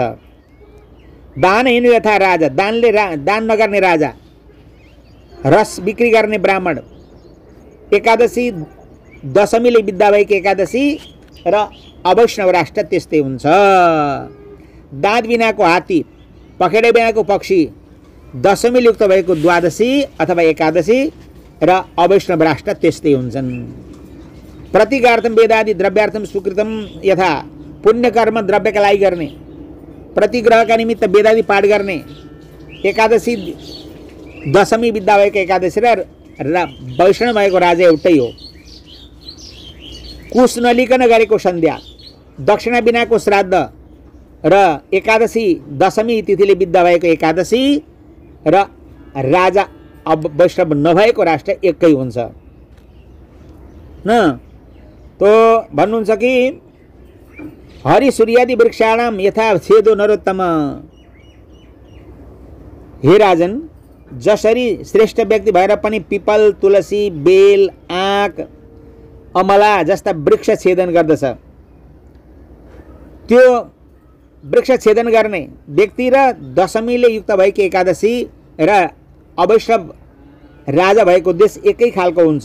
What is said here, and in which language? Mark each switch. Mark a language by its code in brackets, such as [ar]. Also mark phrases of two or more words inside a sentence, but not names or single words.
[sa] दानहीन यथा राजा, [ne] दान नगर्ने राजा, रस बिक्री गर्ने ब्राह्मण, एकादशी दशमीले बित्दा भएकी एकादशी र अवैष्णव राष्ट्र त्यस्तै हुन्छ। दाँत बिनाको हात्ती, पखेडा बिनाको पक्षी, दशमीले युक्त भएको द्वादशी अथवा एकादशी र अवैष्णव राष्ट्र त्यस्तै हुन्छन्। [sa] प्रतिगार्थम वेदादि द्रव्यार्थम स्वीकृतम यथा, [ne] पुण्य कर्म द्रव्यका लागि गर्ने, प्रतिग्रहका निमित्त वेदादि पाठ गर्ने, एकादशी दशमी बित्दा भएको एकादशी र वैष्णव भएको राजा एउटै हो। कुश नलिकन गरेको सन्ध्या, दक्षिणा बिनाको श्राद्ध र एकादशी दशमी तिथिले बित्दा भएको एकादशी र राजा वैष्णव नभएको राष्ट्र एकै हुन्छ न। तो भन्नुहुन्छ कि [sa] हरि सूर्यादि वृक्षाणाम यथा छेदो नरोत्तम, हे राजन, [ne] जसरी श्रेष्ठ व्यक्ति भएर पनि पिपल, तुलसी, बेल, आँक, अमला जस्ता वृक्ष छेदन गर्दछ, त्यो वृक्ष छेदन गर्ने व्यक्ति र दशमीले युक्त भएकी एकादशी र अवैष्णव राजा भएको देश एकै खालको हुन्छ।